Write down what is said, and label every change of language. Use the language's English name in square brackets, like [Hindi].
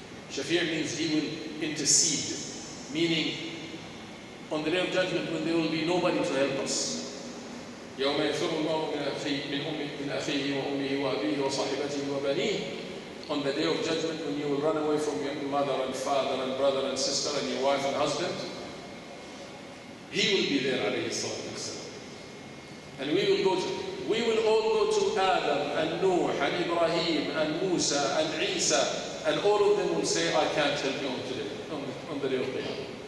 [English] Shafi' means he will intercede, meaning on the day of judgment when there will be nobody to help us. [Arabic] يوم يفر المرء من أخيه وأمه وأبيه وصاحبته وبنيه. [English] On the day of judgment when you will run away from your mother and father and brother and sister and your wife and husband, he will be there alayhi salatu wasalam. And we will all go to Adam and Noah and Ibrahim and Musa and Isa, and all of them will say, I can't help you on the day of Qiyamah.